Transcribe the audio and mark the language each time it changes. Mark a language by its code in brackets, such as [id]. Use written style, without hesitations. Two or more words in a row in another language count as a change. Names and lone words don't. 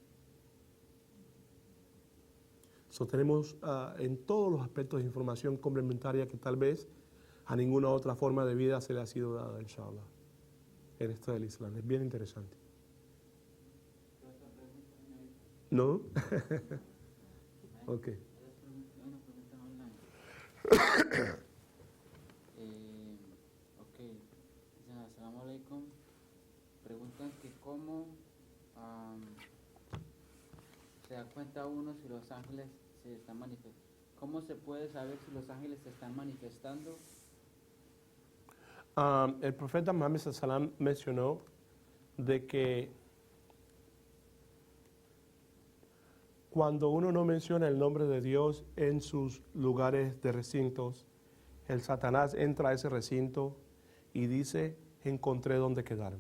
[es] Tenemos en todos los aspectos de información complementaria que tal vez a ninguna otra forma de vida se le ha sido dada, inshallah, en esto del Islam. Es bien interesante. ¿No? Ok. Ok, dicen [ar] السلام عليكم. [es] Preguntan que cómo se da cuenta uno si los ángeles se están manifestando. ¿Cómo se puede saber si los ángeles se están manifestando? El profeta Muhammad [ar] صلى الله عليه وسلم [es] mencionó de que cuando uno no menciona el nombre de Dios en sus lugares de recintos, el Satanás entra a ese recinto y dice, encontré dónde quedarme.